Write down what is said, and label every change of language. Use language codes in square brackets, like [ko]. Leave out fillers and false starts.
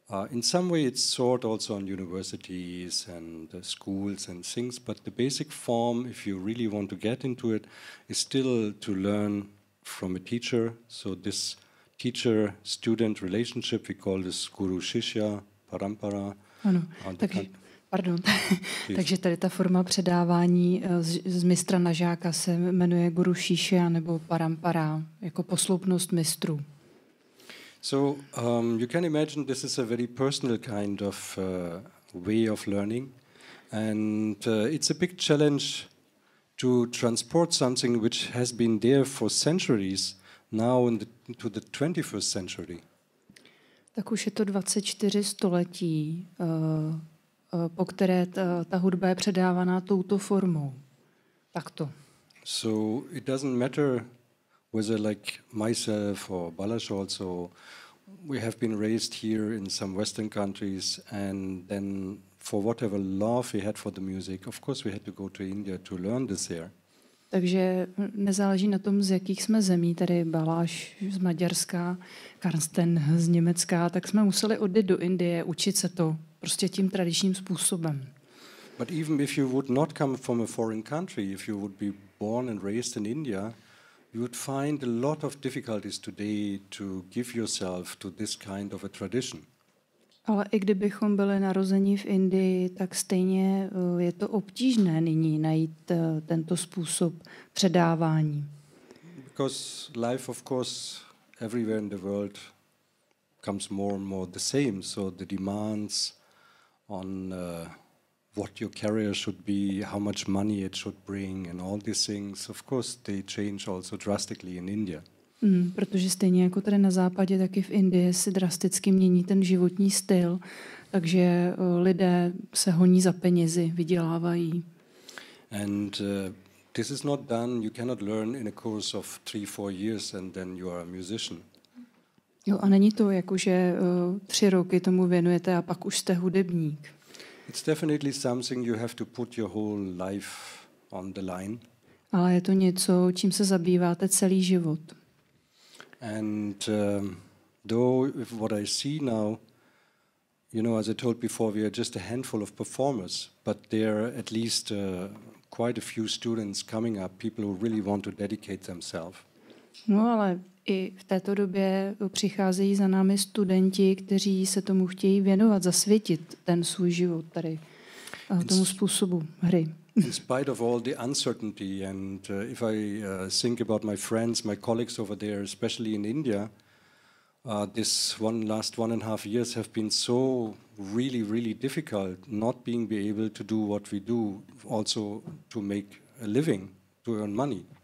[en] In some way it's taught also on universities and schools and things, but the basic form, if you really want to get into it, is still to learn from a teacher. So this teacher-student relationship, we call this Guru Shishya Parampara. [cs] Ano, takže tady ta forma předávání z mistra na žáka se jmenuje Guru Shishya nebo Parampara, jako posloupnost mistrů. [en] So you can imagine this is a very personal kind of way of learning, and it's a big challenge to transport something which has been there for centuries now into the 21st century. [cs] Tak už je to 24 století, po které ta hudba je předávaná touto formou. Takto. [en] So it doesn't matter whether like myself or Balash also, we have been raised here in some Western countries, and then for whatever love we had for the music, of course we had to go to India to learn this here. [cs] Takže nezáleží na tom, z jakých jsme zemí, tady Baláš z Maďarska, Carsten z Německa, tak jsme museli odjít do Indie, učit se to prostě tím tradičním způsobem. [en] But even if you would not come from a foreign country, if you would be born and raised in India, you would find a lot of difficulties today to give yourself to this kind of a tradition. [cs] Ale i kdybychom byli narozeni v Indii, tak stejně je to obtížné nyní najít tento způsob předávání. [en] Because life, of course, everywhere in the world comes more and more the same. So the demands on what your career should be, how much money it should bring, and all these things, of course, they change also drastically in India. [cs] Protože stejně jako tady na západě, tak i v Indii se drasticky mění ten životní styl, takže lidé se honí za penězi, vydělávají. [en] And this is not done, you cannot learn in a course of 3-4 years and then you are a musician. [cs] Jo, a není to jako, že 3 roky tomu věnujete a pak už jste hudebník. [en] It's definitely something you have to put your whole life on the line. [cs] Ale je to něco, čím se zabýváte celý život. [en] And though what I see now, you know, as I told before, we are just a handful of performers, but there are at least quite a few students coming up, people who really want to dedicate themselves. [cs] No ale i v této době přicházejí za námi studenti, kteří se tomu chtějí věnovat, zasvětit ten svůj život tady tomu způsobu hry. [en] In spite of all the uncertainty, and if I think about my friends, my colleagues over there, especially in India, this last 1.5 years have been so really difficult, not being able to do what we do, also to make a living, to earn money.